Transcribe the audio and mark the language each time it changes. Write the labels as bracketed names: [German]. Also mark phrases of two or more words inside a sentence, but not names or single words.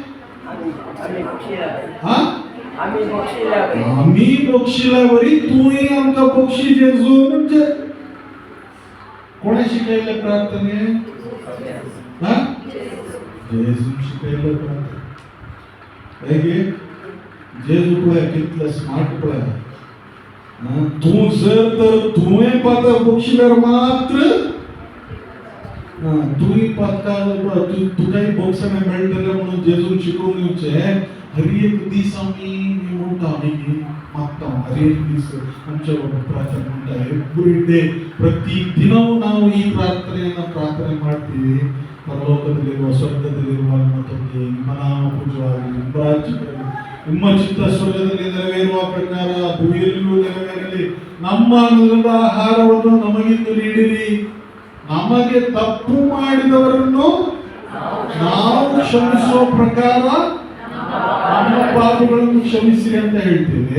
[Konkani] आम्ही बक्षिला बरी तुवें आमकां बक्षी जेजू म्हणजे कोणे शिकयले प्रार्थने जेजू शिकयले प्रार्थने हेगे जेजू पळय कितलो स्मार्ट पळय तूं जर तर तुवें पातळ बक्षिल्यार मात्र तुवें पातळ तुकाय बक्षणे मेळटले म्हणून जेजून शिकोवन दिवचें हर एक दीस आमी म्हणटा आमी मागता हर एक दीस आमच्या प्रार्थನೆ म्हणटा [English] every day [Kannada] ಪ್ರತಿ ದಿನವೂ ನಾವು ಈ ಪ್ರಾರ್ಥನೆ ಮಾಡ್ತೀವಿ ಪರಲೋಕದಲ್ಲಿರುವ ಸ್ವರ್ಗದಲ್ಲಿರುವ ನಮ್ಮ ತಂದೆ ನಿಮ್ಮ ನಾಮ ಪೂಜ್ಯವಾಗಿ ನಿಮ್ಮ ರಾಜ್ಯ ಬರಲಿ ನಿಮ್ಮ ಚಿತ್ತ ಸ್ವರ್ಗದಲ್ಲಿ ನೆರವೇರುವ ಪ್ರಕಾರ ಭೂಮಿಯಲ್ಲಿಯೂ ನೆರವೇರಲಿ ನಮ್ಮ ಅನುದಿನದ ಆಹಾರವನ್ನು ನಮಗಿಂದು ನೀಡಿರಿ ನಮಗೆ ತಪ್ಪು ಮಾಡಿದವರನ್ನು ನಾವು ಕ್ಷಮಿಸುವ ಪ್ರಕಾರ ನಮ್ಮ ಪಾಪಗಳನ್ನು ಕ್ಷಮಿಸಿರಿ ಅಂತ ಹೇಳ್ತೇವೆ.